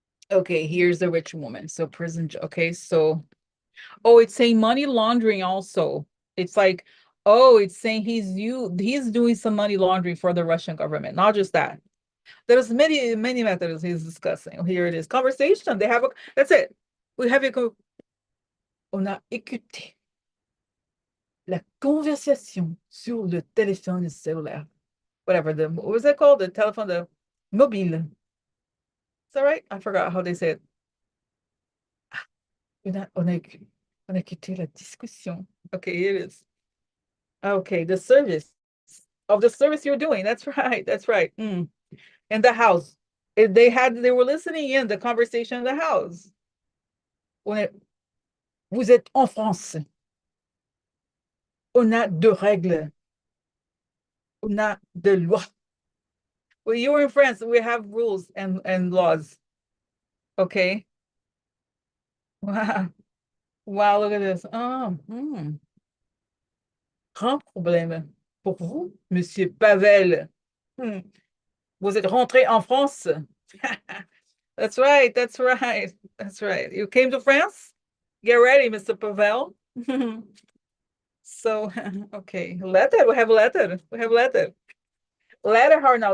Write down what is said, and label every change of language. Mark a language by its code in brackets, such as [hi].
[en] Okay. Here's the rich woman. So prison. Okay. So, oh, it's saying money laundering also. It's like, oh, it's saying he's doing some money laundering for the Russian government. Not just that. There's many, many methods he's discussing. Here it is. Conversation. That's it. We have [fr] on a écouté la conversation sur le téléphone cellulaire. [en] Whatever, what was it called? The telephone, the mobile. Is that right? I forgot how they say it. [fr] On a écouté la discussion. [en] Okay, here it is. Okay, the service of the service you're doing. That's right. That's right. In the house. They were listening in the conversation in the house. [fr] Vous êtes en France. On a de règles. On a de lois. [en] Well, you were in France. We have rules and laws. Okay. Wow. Wow, look at this. [fr] Oh, grand problème pour vous, Monsieur Pavel. Hmm. Vous êtes rentré en France. [en] That's right. That's right. That's right. You came to France? Get ready, Mr. Pavel. So, okay, letter. We have letter. We have letter. Letter her now.